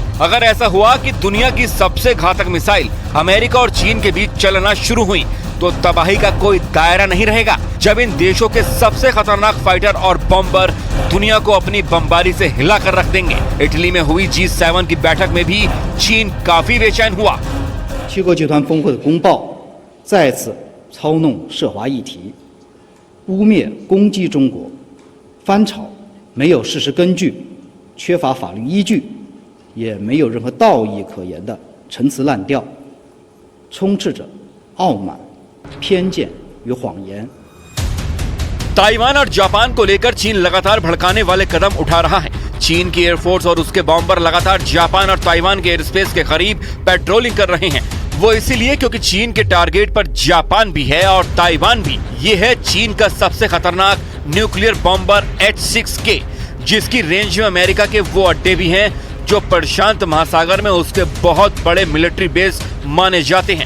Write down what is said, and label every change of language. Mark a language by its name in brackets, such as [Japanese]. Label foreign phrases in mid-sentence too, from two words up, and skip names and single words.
[Hindi] अगर ऐसा हुआ कि दुनिया की सबसे घातक मिसाइल अमेरिका और चीन के बीच चलना शुरू हुई तो तबाही का कोई दायरा नहीं रहेगा। जब इन देशों के सबसे खतरनाक फाइटर और बॉम्बर दुनिया को अपनी बमबारी से हिला कर रख देंगे। इटली में हुई G7 की बैठक में भी चीन काफी बेचैन हुआ। [Chinese] 七国集团峰会的公报再次操弄涉华议题，污蔑攻击中国，翻炒没有事实根据、缺乏法律依据，也没有任何道义可言的陈词滥调，充斥着傲慢、偏见与谎言。 [Hindi] ताइवान और जापान को लेकर चीन लगातार भड़काने वाले कदम उठा रहा है। चीन की एयरफोर्स और उसके बॉम्बर लगातार जापान और ताइवान के एयरस्पेस के करीब पेट्रोलिंग कर रहे हैं। वो इसीलिए क्योंकि चीन के टारगेट पर जापान भी है और ताइवान भी। ये है चीन का सबसे खतरनाक [English] nuclear bomber [Hindi] H-6K, जिसकी रेंज में अमेरिका के वो अड्डे भी हैं जो प्रशांत महासागर में उसके बहुत बड़े [English] military base [Hindi] माने जाते हैं।